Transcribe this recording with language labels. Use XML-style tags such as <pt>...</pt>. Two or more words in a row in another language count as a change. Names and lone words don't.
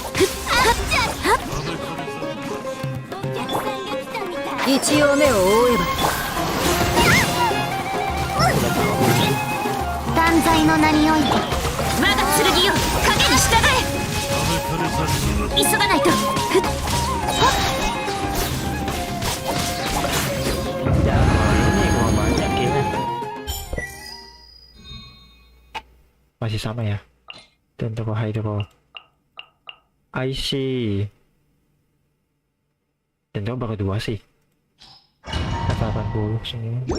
<ja>一応目を覆えば断罪の名において。我が剣よ、影に従え。急がないと。</ja> <id>Ya, ini gua banyak kayaknya. Masih sama ya. Dan toko hydro.</id> <en>I see.</en> <id>Dan toko baru 2 sih. 80 semua.</id>